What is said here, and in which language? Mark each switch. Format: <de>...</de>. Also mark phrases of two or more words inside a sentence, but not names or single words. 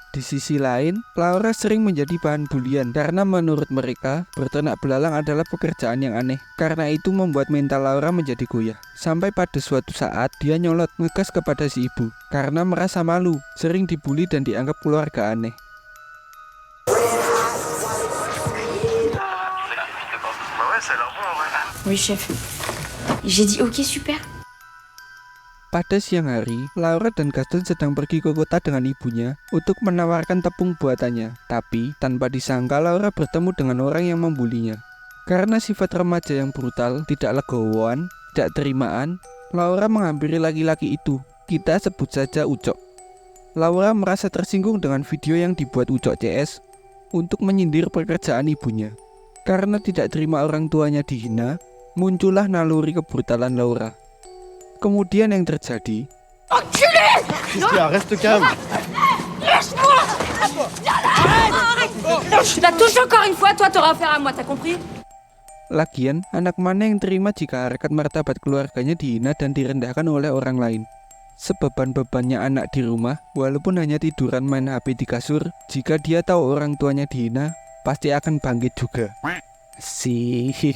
<id>Di sisi lain, Laura sering menjadi bahan bulian karena menurut mereka, berternak belalang adalah pekerjaan yang aneh. Karena itu membuat mental Laura menjadi goyah. Sampai pada suatu saat, dia nyolot ngegas kepada si ibu karena merasa malu, sering dibully dan dianggap keluarga aneh.</id> <fr>Oui, chef. J'ai dit ok, super.</fr> <id>Pada siang hari, Laura dan Gaston sedang pergi ke kota dengan ibunya untuk menawarkan tepung buatannya. Tapi, tanpa disangka Laura bertemu dengan orang yang membulinya. Karena sifat remaja yang brutal, tidak legowoan, tidak terimaan, Laura menghampiri laki-laki itu. Kita sebut saja Ucok. Laura merasa tersinggung dengan video yang dibuat Ucok CS untuk menyindir pekerjaan ibunya. Karena tidak terima orang tuanya dihina, muncullah naluri kebrutalan Laura. Kemudian yang terjadi,</id> <fr>Christian, reste calme. Je la touche encore une fois, toi t'auras affaire à moi, t'as compris?</fr> <id>lagian anak mana yang terima jika harkat martabat keluarganya dihina dan direndahkan oleh orang lain? Sebeban-bebannya anak di rumah, walaupun hanya tiduran main HP di kasur, jika dia tahu orang tuanya dihina, pasti akan bangkit juga. Sih.</id>